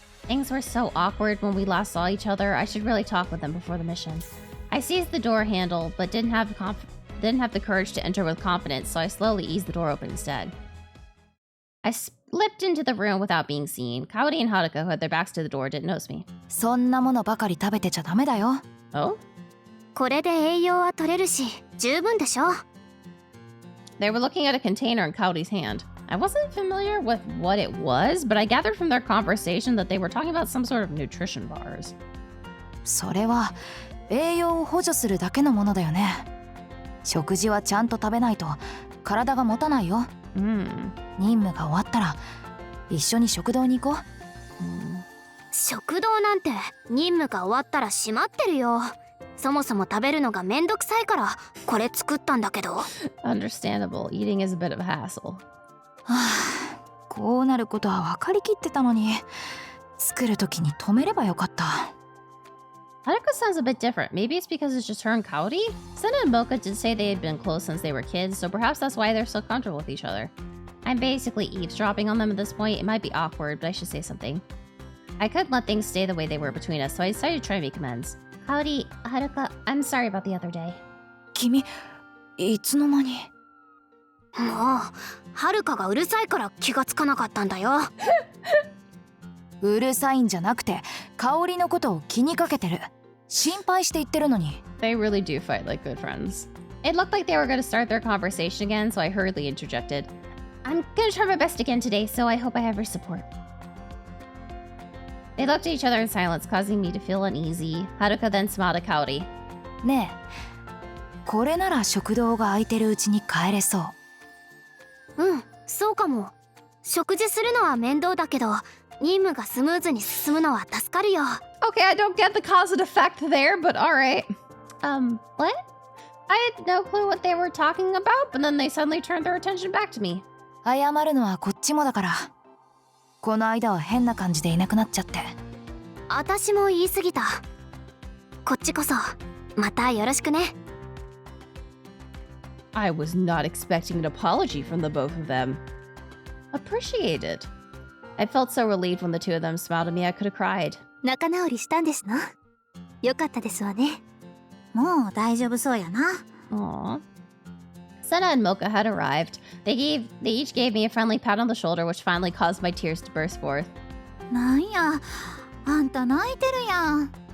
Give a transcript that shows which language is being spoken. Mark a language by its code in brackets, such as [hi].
[en] Things were so awkward when we last saw each other. I should really talk with them before the mission. I seized the door handle, but didn't have the courage to enter with confidence, so I slowly eased the door open instead. I slipped into the room without being seen. Kaori and Haruka, who had their backs to the door, didn't notice me. [ja] そんなものばかり食べてちゃダメだよ。 [en] Oh? [ja] これで栄養は取れるし、十分でしょ。 [en] They were looking at a container in Kaori's hand. I wasn't familiar with what it was, but I gathered from their conversation that they were talking about some sort of nutrition bars. [ja] それは栄養を補助するだけのものだよね。食事はちゃんと食べないと体が持たないよ。任務が終わったら一緒に食堂に行こう。食堂なんて任務が終わったら閉まってるよ。そもそも食べるのがめんどくさいからこれ作ったんだけど。 [en] Understandable. Eating is a bit of a hassle. [ja] はあ、こうなることは分かりきってたのに、作る時に止めればよかった。 [en] Haruka sounds a bit different. Maybe it's because it's just her and Kaori? Sena and Mocha did say they had been close since they were kids, so perhaps that's why they're so comfortable with each other. I'm basically eavesdropping on them at this point. It might be awkward, but I should say something. I couldn't let things stay the way they were between us, so I decided to try and make amends. Kaori, Haruka, I'm sorry about the other day. [ja] 君、いつの間に。もう、はるかがうるさいから気がつかなかったんだよ。うるさいんじゃなくて、香りのことを気にかけてる。心配して言ってるのに。 [en] They really do fight like good friends. It looked like they were going to start their conversation again, so I hurriedly interjected. I'm going to try my best again today, so I hope I have your support. They looked at each other in silence, causing me to feel uneasy. Haruka then smiled at Kaori. [ja] ねえ、これなら食堂が空いてるうちに帰れそう。うん、そうかも。食事するのは面倒だけど、任務がスムーズに進むのは助かるよ。 [en] Okay, I don't get the cause and effect there, but alright. What? I had no clue what they were talking about, but then they suddenly turned their attention back to me. [ja] 謝るのはこっちもだから。この間は変な感じでいなくなっちゃって。私も言い過ぎた。こっちこそ、またよろしくね。 [en] I was not expecting an apology from the both of them. Appreciated. I felt so relieved when the two of them smiled at me I could have cried. [ja] 仲直りしたんですの？よかったですわね。もう大丈夫そうやな。 [en] Aww. Senna and Mocha had arrived. They each gave me a friendly pat on the shoulder, which finally caused my tears to burst forth. [ja] なんや、あんた泣いてるやん。